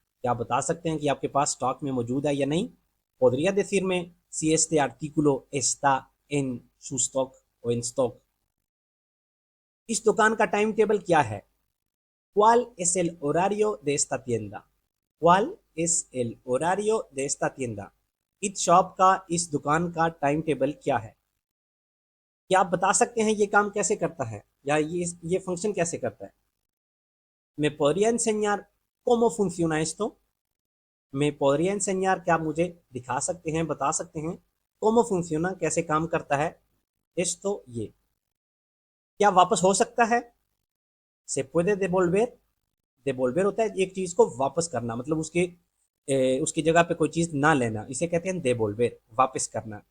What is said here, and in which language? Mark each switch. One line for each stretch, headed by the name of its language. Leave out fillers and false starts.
Hindi: क्या आप बता सकते हैं कि आपके पास स्टॉक में मौजूद है या नहीं?
Spanish: ¿Podría decirme si este artículo está en su stock o en stock?
Hindi: इस दुकान का टाइम टेबल क्या है?
Spanish: ¿Cuál es el horario de esta tienda? ¿Cuál es el horario de esta tienda?
Hindi: इस शॉप का, इस दुकान का टाइम टेबल क्या है? क्या आप बता सकते हैं ये काम कैसे करता है या ये फंक्शन कैसे करता है?
Spanish: ¿Me podría enseñar cómo funciona esto? ¿Me podría enseñar?
Hindi: क्या आप मुझे दिखा सकते हैं, बता सकते हैं
Spanish: cómo funciona
Hindi: कैसे काम करता है
Spanish: esto
Hindi: ये? क्या वापस हो सकता है?
Spanish: ¿Se puede devolver?
Hindi: devolver होता है एक चीज को वापस करना, मतलब उसकी जगह पे कोई चीज ना लेना, इसे कहते हैं devolver, वापस करना।